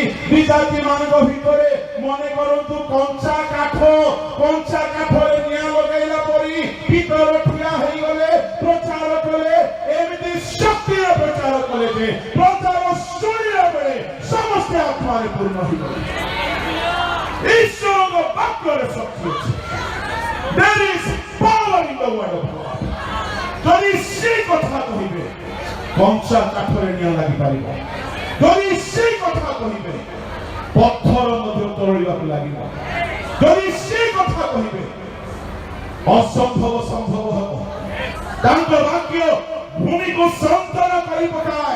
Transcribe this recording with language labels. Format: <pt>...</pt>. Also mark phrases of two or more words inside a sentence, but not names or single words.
<or>ବିଜାତି ମାନଙ୍କ ଭିତରେ ମନେ କରନ୍ତୁ, କଞ୍ଚା କାଠରେ ନିଆଁ ଲଗାଇଲା ପରି ପିତର ଠିଆ ହେଇଗଲେ, ପ୍ରଚାର କଲେ, ଏମିତି ଶକ୍ତିରେ ପ୍ରଚାର କଲେ ଯେ ପ୍ରଚାର ଶୁଣିଲା ବେଳେ ସମସ୍ତେ ଆତ୍ମାରେ ପୂର୍ଣ୍ଣ ହେଇଗଲେ। ଈଶ୍ୱରଙ୍କ ବାକ୍ୟରେ ଶକ୍ତି ଅଛି।</or> <en>There is power in the word of God.</en> <or>ଯଦି ସେ କଥା କହିବେ କଞ୍ଚା କାଠରେ ନିଆଁ ଲାଗିପାରିବ, ଯଦି ସେ କଥା କହିବେ ପଥର ମଧ୍ୟ ତରଳିବାକୁ ଲାଗିବ, ଯଦି ସେ କଥା କହିବେ ଅସମ୍ଭବ ସମ୍ଭବ ହେବ। ତାଙ୍କ ବାକ୍ୟ ଭୂମିକୁ ସନ୍ତରଣ କରି ପକାଏ।</or>